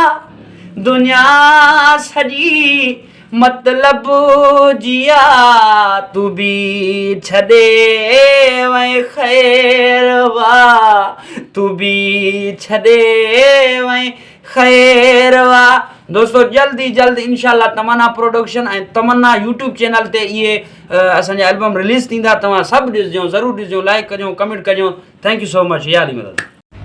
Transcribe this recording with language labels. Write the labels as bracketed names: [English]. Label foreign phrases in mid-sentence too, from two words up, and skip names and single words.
[Sindhi] दुनिया सॼी मतिलबु जिया तू बि छॾे वए ख़ैर वा, तू बि छॾे वए ख़ैर वा। दोस्तों, जल्द ई जल्द इंशाअल्लाह तमन्ना प्रोडक्शन ऐं तमन्ना यूट्यूब चैनल ते इहे असांजा एल्बम रिलीज़ थींदा। तव्हां सभु ॾिसजो, ज़रूरु ॾिसजो, लाइक कजो, कमेंट कजो। [English] Thank you so much. [Sindhi] या अली मदद।